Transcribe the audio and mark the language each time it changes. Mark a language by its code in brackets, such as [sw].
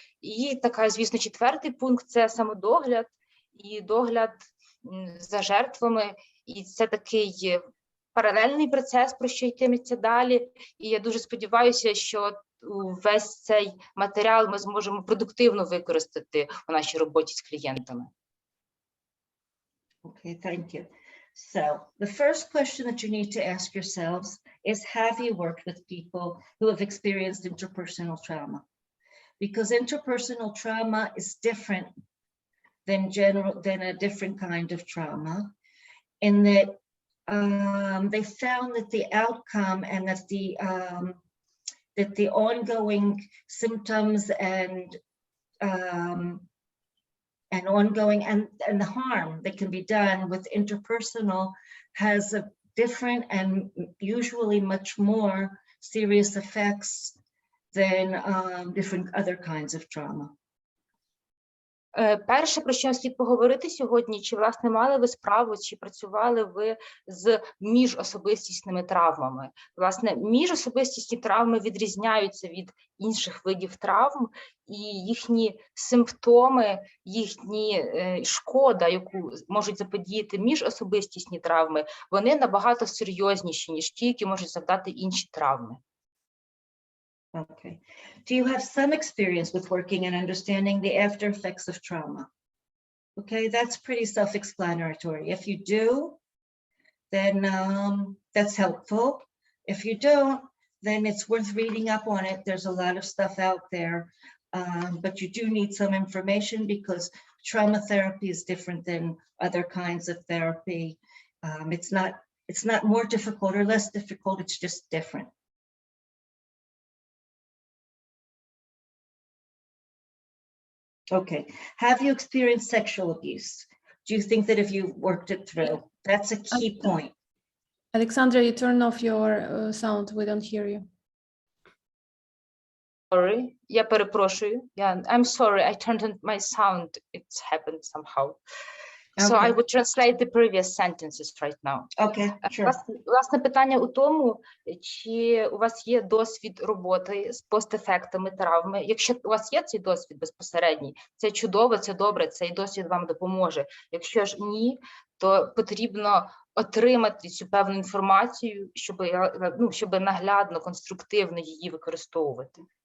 [uk] І така, звісно, 4-й пункт – це самодогляд і догляд за жертвами. І це такий паралельний процес, про що йтиметься далі. І я дуже сподіваюся, що весь цей матеріал ми зможемо продуктивно використати у нашій роботі з клієнтами. [en] Okay, thank you. So the first question that you need to ask yourselves is, have you worked with people who have experienced interpersonal trauma? Because interpersonal trauma is different than a different kind of trauma, in that they found that the outcome and that the ongoing symptoms and the harm that can be done with interpersonal has a different and usually much more serious effects than different other kinds of trauma. [uk] Перше, про що слід поговорити сьогодні, чи, власне, мали ви справу, чи працювали ви з міжособистісними травмами. Власне, міжособистісні травми відрізняються від інших видів травм, і їхні симптоми, їхні шкода, яку можуть заподіяти міжособистісні травми, вони набагато серйозніші, ніж ті, які можуть завдати інші травми. [en] Okay. Do you have some experience with working and understanding the after effects of trauma? Okay, that's pretty self-explanatory. If you do, then that's helpful. If you don't, then it's worth reading up on it. There's a lot of stuff out there, but you do need some information because trauma therapy is different than other kinds of therapy. It's not more difficult or less difficult, it's just different. Okay, have you experienced sexual abuse? Do you think that if you've worked it through, that's a key point? Alexandra, you turn off your sound, we don't hear you. Sorry, [uk] я перепрошую. [en] I'm sorry, I turned on my sound. It's happened somehow. So I would translate the previous sentences right now. Okay, sure. [uk] Власне, питання у тому, чи у вас є досвід роботи з постефектами травми. Якщо у вас є цей досвід безпосередній, це чудово, це добре, цей досвід вам допоможе. Якщо ж ні, то потрібно отримати цю певну інформацію, щоб наглядно, конструктивно її використовувати.